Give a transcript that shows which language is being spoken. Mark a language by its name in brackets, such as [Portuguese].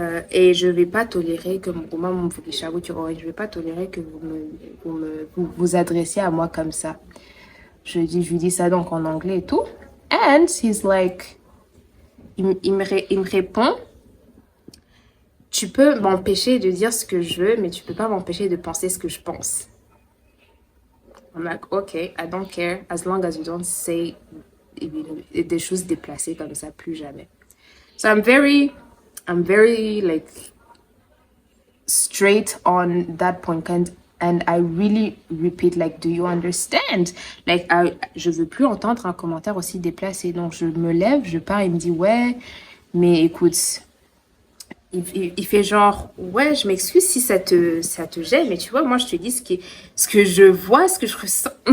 [French] Et je vais pas tolérer que je vais pas tolérer que vous adressiez à moi comme ça. Je lui dis ça donc en anglais et tout. [English] And he's like, [French] il me répond, tu peux m'empêcher de dire ce que je veux, mais tu peux pas m'empêcher de penser ce que je pense. [English] I'm like, okay, I don't care as long as you don't say [French] des choses déplacées comme ça, plus jamais. [English] So I'm very like straight on that point, and I really repeat, like, do you understand? [French] Like, je veux plus entendre un commentaire aussi déplacé. Donc je me lève, je pars, il me dit ouais, mais écoute, il fait genre ouais, je m'excuse si ça te gêne, mais tu vois, moi je te dis ce que je vois, ce que je ressens.